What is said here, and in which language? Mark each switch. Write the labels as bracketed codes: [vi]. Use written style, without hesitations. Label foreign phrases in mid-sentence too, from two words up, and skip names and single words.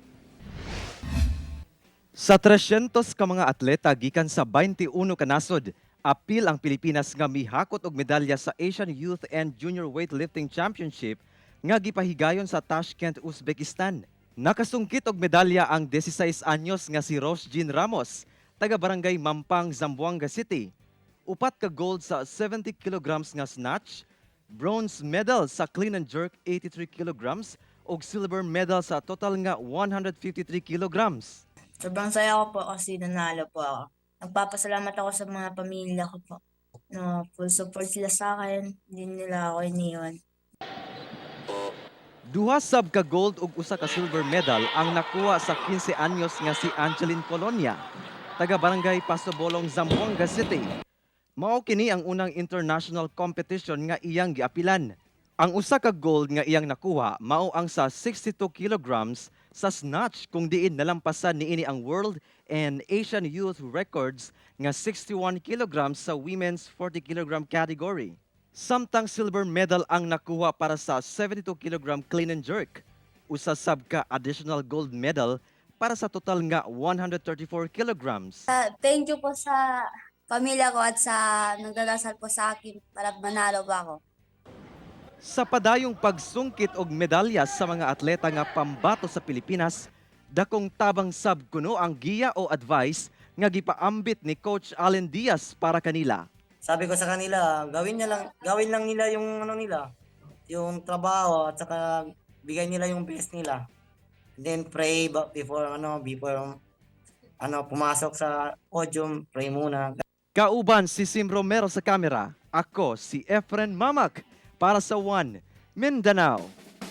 [ceb] Sa 300 ka mga atleta gikan sa 21 ka nasod, apil ang Pilipinas nga mihakot og medalya sa Asian Youth and Junior Weightlifting Championship nga gipahigayon sa Tashkent, Uzbekistan. Nakasungkit og medalya ang 16 anyos nga si Rosjean Ramos, taga Barangay Mampang, Zamboanga City. 4 ka gold sa 70 kilograms nga snatch, [en] bronze medal [ceb] sa [en] clean and jerk [ceb] 83 kilograms ug [en] silver medal [ceb] sa total nga 153 kilograms. [tl] Sobrang saya ko po kasi nanalo po ako. Nagpapasalamat ako sa mga pamilya ko po. No, [en] full support [tl] sila sa akin. Hindi nila ako iniwan. [ceb] Duha sab ka gold ug usa ka silver medal ang nakuha sa 15 anyos nga si Angeline Colonia, taga Barangay Pasobolong, Zamboanga City. Mao kini ang unang international competition nga iyang giapilan. Ang usa ka gold nga iyang nakuha mao ang sa 62 kilograms sa snatch kung diin nalampasan niini ang [en] world and Asian youth records [ceb] nga 61 kilograms sa [en] women's 40 kilogram category. [ceb] Samtang [en] silver medal [ceb] ang nakuha para sa 72 kilogram [en] clean and jerk. [ceb] Usa sab ka [en] additional gold medal [ceb] para sa total nga 134 kilograms. [en] Thank you [tl] po sa pamilya ko at sa nagdadasal po sa akin para manalo pa ako. [ceb] Sa padayong pagsungkit og medalya sa mga atleta nga pambato sa Pilipinas, dakong tabang sab kuno ang giya o advice nga gipaambit ni Coach Allen Diaz para kanila. [tl] Sabi ko sa kanila, gawin lang nila yung yung trabaho at saka bigay nila yung best nila. [en] And then pray before [tl] pumasok sa podium, pray muna. [ceb] Kauban si Sim Romero sa kamera. Ako si Efren Mamak para sa One Mindanao.